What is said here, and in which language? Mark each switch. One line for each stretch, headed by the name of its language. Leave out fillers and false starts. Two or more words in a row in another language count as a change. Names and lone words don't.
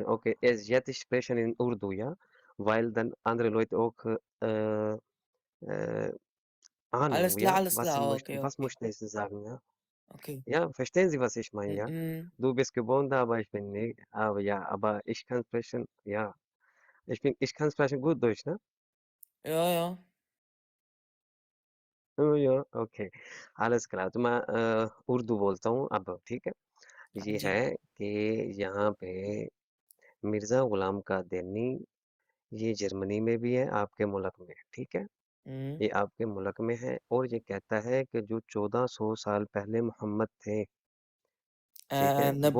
German: Okay, jetzt ich spreche in Urdu, ja, weil dann andere Leute auch äh, Ahnung, ja, Alles klar, okay, was okay, möchte ich sagen, ja? okay. Ja, verstehen Sie, was ich meine, ja? Mhm. Du bist geboren, aber ich bin nicht, aber ja, aber ich kann sprechen, ja, ich kann sprechen gut Deutsch, ne? Ja, ja.
Urdu: یا اوکے
German: alles klar
Urdu: تو میں اردو بولتا ہوں اب ٹھیک ہے हाँ ये जी। ہے کہ یہاں پہ مرزا غلام قادیانی یہ جرمنی میں بھی ہے آپ کے ملک میں ٹھیک ہے हुँ। یہ آپ کے ملک میں ہے اور یہ کہتا ہے کہ جو 1400 سال پہلے محمد تھے ٹھیک ہے وہ